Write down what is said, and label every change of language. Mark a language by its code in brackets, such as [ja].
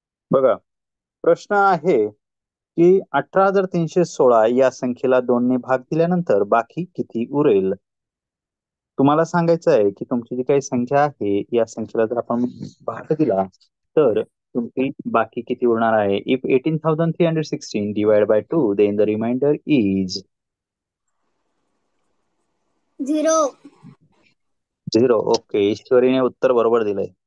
[mr] बघा, प्रश्न आहे की 18,316 या संख्येला 2 ने भाग दिल्यानंतर बाकी किती उरेल? तुम्हाला सांगायचं आहे की तुमची जी काही संख्या आहे या संख्येला जर आपण भाग दिला तर तुमची बाकी किती उरणार आहे. [en] If 18,316 divide by 2 then the remainder is 0. [mr] Okay, ईश्वरीने उत्तर बरोबर दिलंय.